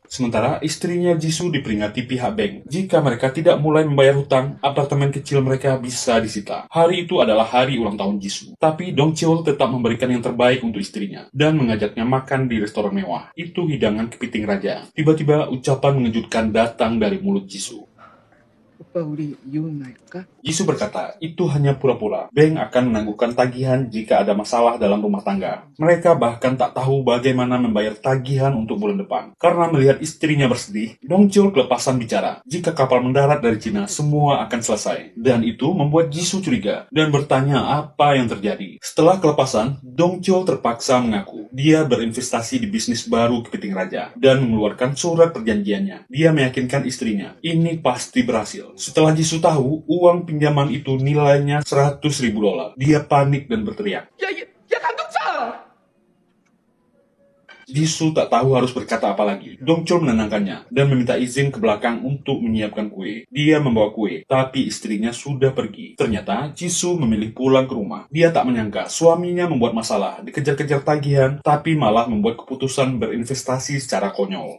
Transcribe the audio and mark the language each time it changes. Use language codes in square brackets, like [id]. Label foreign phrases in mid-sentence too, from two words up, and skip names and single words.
[id] Sementara istrinya Jisoo diperingati pihak bank. Jika mereka tidak mulai membayar hutang, apartemen kecil mereka bisa disita. Hari itu adalah hari ulang tahun Jisoo. Tapi Dong Chul tetap memberikan yang terbaik untuk istrinya dan mengajaknya makan di restoran mewah. Itu hidangan kepiting raja. Tiba-tiba ucapan mengejutkan datang dari mulut Jisoo. [ko] 오빠 우리 이혼할까? [id] Jisoo berkata, itu hanya pura-pura. Bank akan menangguhkan tagihan jika ada masalah dalam rumah tangga. Mereka bahkan tak tahu bagaimana membayar tagihan untuk bulan depan. Karena melihat istrinya bersedih, Dong Chul kelepasan bicara. Jika kapal mendarat dari Cina, semua akan selesai. Dan itu membuat Jisoo curiga dan bertanya apa yang terjadi. Setelah kelepasan, Dong Chul terpaksa mengaku. Dia berinvestasi di bisnis baru kepiting raja dan mengeluarkan surat perjanjiannya. Dia meyakinkan istrinya, ini pasti berhasil. Setelah Jisoo tahu, uang pinjaman itu nilainya $100.000. Dia panik dan berteriak. [ko] 야 감독차! [id] Jisoo tak tahu harus berkata apa lagi. Dong Chul menenangkannya dan meminta izin ke belakang untuk menyiapkan kue. Dia membawa kue, tapi istrinya sudah pergi. Ternyata Jisoo memilih pulang ke rumah. Dia tak menyangka suaminya membuat masalah, dikejar-kejar tagihan, tapi malah membuat keputusan berinvestasi secara konyol.